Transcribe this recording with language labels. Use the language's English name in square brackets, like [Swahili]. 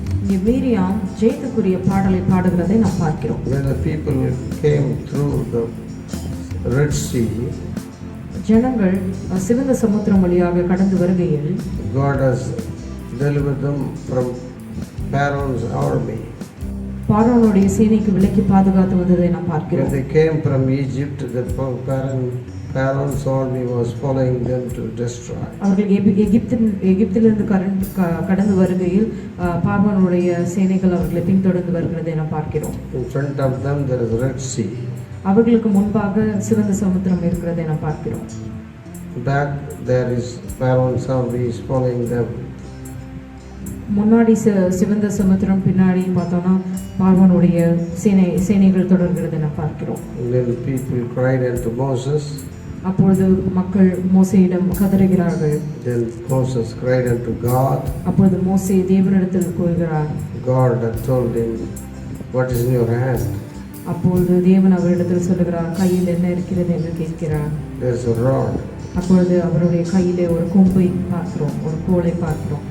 [Tamil] இங்கே மீரியாம் ஜெயத்துக்குரிய பாடலை பாடுகிறதை நாம் பார்க்கிறோம். [English] When the people came through the Red Sea, [Tamil] ஜனங்கள் சிவந்த சமுத்திரம் வழியாக கடந்து வருகையில் [English] God has delivered them from Pharaoh's army. [Tamil] பார்வோனுடைய சேனைக்கு விலக்கி பாதுகாத்து வந்ததை நாம் [English] When [Tamil] பார்க்கிறோம். [English] they came from Egypt, the Pharaoh's army was following them to destroy. [Tamil] அவர்கள் எகிப்திலிருந்து கடந்து வருகையில் பார்வோனுடைய சேனைகள் அவர்களை பின்தொடர்ந்து வருகிறதை நாம் பார்க்கிறோம். [English] In front of them there is Red Sea. [Tamil] அவர்களுக்கு முன்பாக சிவந்த சமுத்திரம் இருக்கிறதை நாம் பார்க்கிறோம். [English] Back there is Pharaoh's army is following them. [Tamil] முன்னாடி சிவந்த சமுத்திரம், பின்னாடி பார்த்தோம்னா பார்வோனுடைய சேனைகள் தொடர்கிறதை நாம் பார்க்கிறோம். [English] Then people cried unto Moses. [Tamil] அப்பொழுது மக்கள் மோசேயிடம் கதறுகிறார்கள். [English] Then Moses cried unto God. [Tamil] அப்பொழுது மோசே தேவனிடத்தில் கூறுகிறார். [English] God had told him, what is in your hand? [Tamil] அப்பொழுது தேவன் அவரிடத்தில் சொல்லுகிறார், கையில் என்ன இருக்கிறது என்று கேட்கிறார். [English] There is a rod. [Tamil] அப்பொழுது அவருடைய கையிலே ஒரு கொம்பை பார்க்கிறோம், ஒரு கோலை பார்க்கிறோம்.